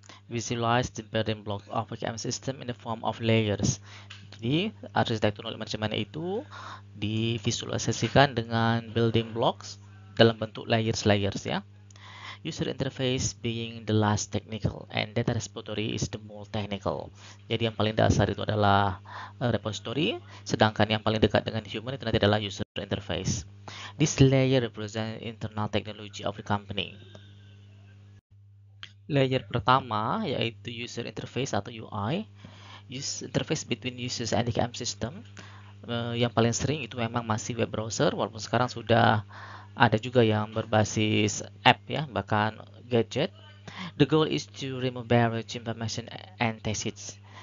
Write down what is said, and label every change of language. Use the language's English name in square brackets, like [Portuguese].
[English] Visualize the building blocks of a KM system in the form of layers. [Indonesian] Jadi, arsitektur knowledge management itu divisualisasikan dengan building blocks dalam bentuk layers-layers ya. [English] User interface being the last technical and data repository is the more technical. [Indonesian] Jadi yang paling dasar itu adalah repository, sedangkan yang paling dekat dengan human itu nanti adalah user interface. [English] This layer represents internal technology of the company. [Indonesian] Layer pertama yaitu user interface atau UI. [English] User interface between users and the KM system. [Indonesian] Yang paling sering itu memang masih web browser, walaupun sekarang sudah ada juga yang berbasis app ya, bahkan gadget. [English] The goal is to remove barrier to information and tacits.